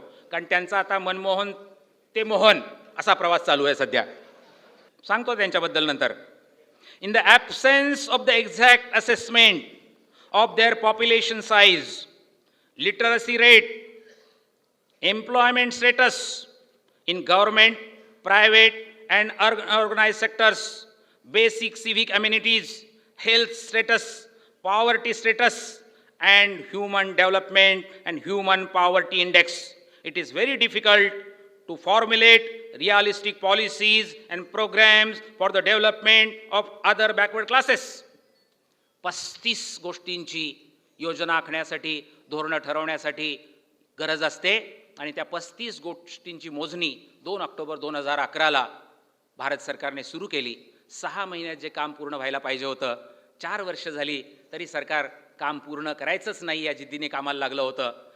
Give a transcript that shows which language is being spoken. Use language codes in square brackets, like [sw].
[mr] कारण त्यांचा आता मनमोहन ते मोहन असा प्रवास चालू आहे सध्या. सांगतो त्यांच्याबद्दल नंतर. [en] In the absence of the exact assessment of their population size, literacy rate, employment status in government, private and organized sectors, basic civic amenities, health status, poverty status, and human development and human poverty index. It is very difficult to formulate realistic policies and programs for the development of other backward classes. [mr] 35 गोष्टींची योजना आखण्यासाठी, धोरणं ठरवण्यासाठी गरज असते आणि त्या 35 गोष्टींची मोजणी 2 ऑक्टोबर 2011ला भारत सरकारने सुरू केली. 6 महिन्यात जे काम पूर्ण व्हायला पाहिजे होतं, 4 वर्ष झाली तरी सरकार काम पूर्ण करायचंच नाही या जिद्दीने कामाला लागलं होतं.